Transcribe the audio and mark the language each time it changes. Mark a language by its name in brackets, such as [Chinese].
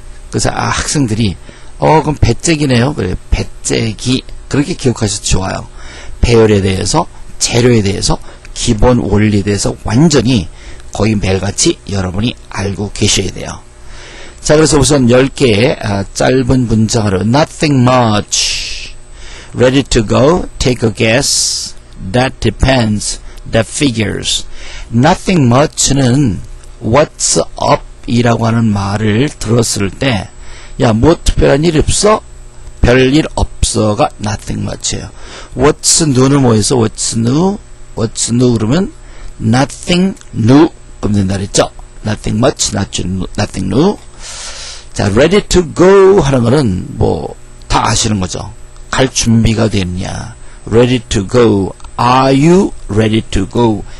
[Korean] 그래서 학생들이 그럼 배재기네요. 그래, 배재기. 그렇게 기억하셔도 좋아요. 배열에 대해서, 재료에 대해서, 기본 원리에 대해서 완전히 거의 매일같이 여러분이 알고 계셔야 돼요. 자, 그래서 우선 10개의 짧은 문장으로 [English] nothing much, ready to go, take a guess, that depends, that figures. [Korean] nothing much는 what's up 이라고 하는 말을 들었을 때, 야, 뭐 특별한 일 없어? 별일 없어가 nothing much예요. what's new는 뭐해서 what's new? what's new 그러면 nothing new 그럼 된다 그랬죠? [English] nothing much, nothing new. [Korean] 자, ready to go 하는 거는 뭐 다 아시는 거죠. 갈 준비가 됐냐. [English] ready to go. are you ready to go?